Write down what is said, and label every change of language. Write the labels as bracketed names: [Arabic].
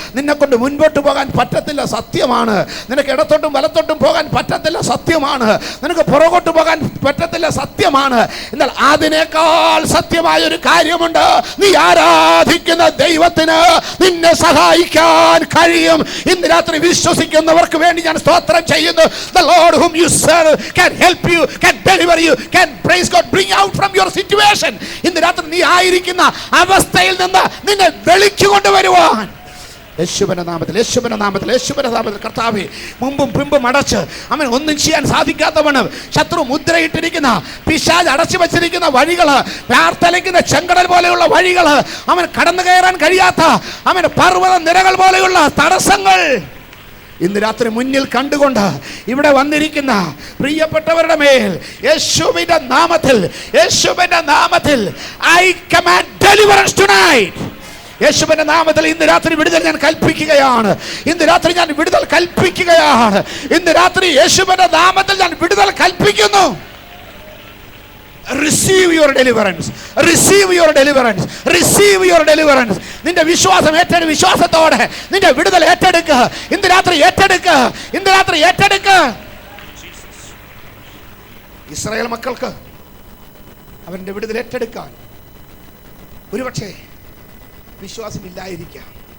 [Malayalam] നിന്നെക്കൊണ്ട് മുൻപോട്ട് പോകാൻ പറ്റത്തില്ല, സത്യമാണ്. നിനക്ക് ഇടത്തോട്ടും വലത്തോട്ടും പോകാൻ പറ്റത്തില്ല, സത്യമാണ്. നിനക്ക് പുറകോട്ട് പോകാൻ പറ്റത്തില്ല, സത്യമാണ്. എന്നാൽ അതിനേക്കാൾ സത്യമായ ഒരു കാര്യമുണ്ട്. നീ ആരാധിക്കുന്ന ദൈവത്തിന് നിന്നെ സഹായിക്കാൻ കഴിയും. ഇന്ന് രാത്രി വിശ്വസിക്കുന്നവർക്ക് വേണ്ടി ഞാൻ സ്തോത്രം ചെയ്യുന്നു. [English] The Lord whom you serve can help you, can deliver you, can, praise God, bring out from your situation. [Malayalam] ഇന്ന് രാത്രി നീ ആയിരിക്കുന്ന അവസ്ഥയിൽ നിന്ന് നിന്നെ വെളിച്ചു കൊണ്ടുവരുവാൻ യേശുവിന്റെ നാമത്തിൽ, യേശുവിന്റെ നാമത്തിൽ, യേശുവിന്റെ നാമത്തിൽ കർത്താവേ, മുമ്പും പിമ്പും അടച്ച് അവൻ ഒന്നും ചെയ്യാൻ സാധിക്കാത്തവണ് ശത്രു മുദ്രയിട്ടിരിക്കുന്ന, പിശാച് അടച്ചു വെച്ചിരിക്കുന്ന വഴികള്, പ്രാർത്ഥലിക്കുന്ന ചെങ്കടൽ പോലെയുള്ള വഴികള്, അവൻ കടന്നു കയറാൻ കഴിയാത്ത അവൻ പർവ്വത നിരകൾ പോലെയുള്ള തടസ്സങ്ങൾ ഇന്ന് രാത്രി മുന്നിൽ കണ്ടുകൊണ്ട് ഇവിടെ വന്നിരിക്കുന്ന പ്രിയപ്പെട്ടവരുടെ മേൽ യേശുവിന്റെ നാമത്തിൽ, യേശുവിന്റെ നാമത്തിൽ [English] I command deliverance tonight. [Malayalam] യേശുവിന്റെ നാമത്തിൽ ഇന്ന് രാത്രി വിടുതൽ ഞാൻ കൽപ്പിക്കുകയാണ്. ഇന്ന് രാത്രി ഞാൻ വിടുതൽ കൽപ്പിക്കുകയാണ്. ഇന്ന് രാത്രി യേശുവിന്റെ നാമത്തിൽ ഞാൻ വിടുതൽ കൽപ്പിക്കുന്നു. [English] Receive your deliverance. Receive your deliverance. Receive your deliverance. [Malayalam] നിന്റെ വിശ്വാസം ഏറ്റെടുക്കുക. വിശ്വാസത്തോടെ നിന്റെ വിടുതൽ ഏറ്റെടുക്കുക. ഇന്ന് രാത്രി ഏറ്റെടുക്കുക. ഇന്ന് രാത്രി ഏറ്റെടുക്കുക. ഇസ്രായേൽ മക്കൾക്ക് അവന്റെ വിടുതൽ ഏറ്റെടുക്കാൻ ഒരുപക്ഷേ വിശ്വാസമില്ലായിരിക്കാം.